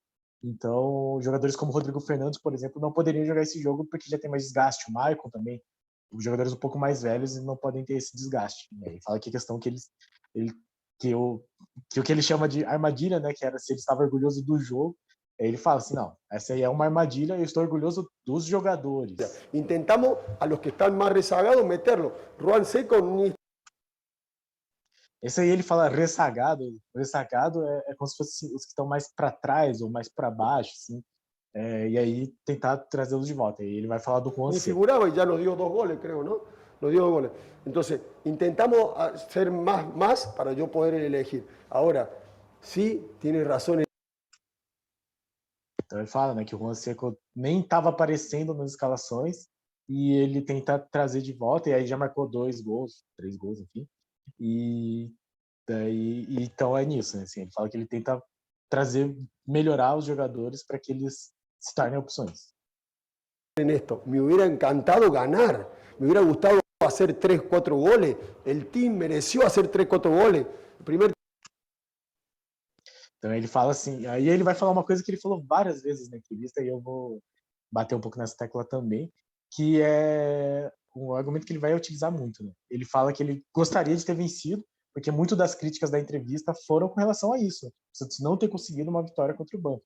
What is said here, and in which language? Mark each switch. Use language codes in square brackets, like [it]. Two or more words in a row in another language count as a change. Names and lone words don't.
[pt] Então, jogadores como o Rodrigo Fernandes, por exemplo, não poderiam jogar esse jogo porque já tem mais desgaste. O Maicon também, os jogadores um pouco mais velhos não podem ter esse desgaste. Ele fala que a questão que o que ele chama de armadilha, né, que era se ele estava orgulhoso do jogo, ele fala assim, não, essa aí é uma armadilha, eu estou orgulhoso dos jogadores. [es] Intentamos a los que están más rezagados meterlo. Juan Seco ni. [pt] Esse aí ele fala ressagado. Ressagado é como se fosse os que estão mais para trás ou mais para baixo, assim. E aí tentar trazê-los de volta. E ele vai falar do Juan [es] Ni Seco. figuraba y ya nos dio 2 goles, creo, ¿no? Nos dio 2 goles. Entonces, intentamos hacer más para yo poder elegir. Ahora, sí, tiene razón. [pt] Então ele fala, né, que o Juan Seco nem estava aparecendo nas escalações e ele tenta trazer de volta, e aí já marcou 2 gols, 3 gols, enfim. E daí, então é nisso, né? Assim, ele fala que ele tenta melhorar os jogadores para que eles se tornem opções. [es] En esto, me hubiera encantado ganar, me hubiera gustado hacer 3, 4 goles, el team mereció hacer 3, 4 goles. El primer. [pt] Então ele fala assim, aí ele vai falar uma coisa que ele falou várias vezes na entrevista, e eu vou bater um pouco nessa tecla também, que é um argumento que ele vai utilizar muito, né? Ele fala que ele gostaria de ter vencido, porque muito das críticas da entrevista foram com relação a isso, o Santos não ter conseguido uma vitória contra o Banco.